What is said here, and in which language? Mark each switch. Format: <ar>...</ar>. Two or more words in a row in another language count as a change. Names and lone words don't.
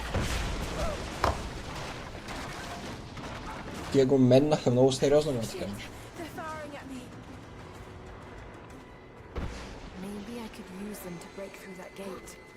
<bg>Тия го меннаха много сериозно, ме така.</bg> <en>They're firing at me. Maybe I could use them to break through that gate.</en>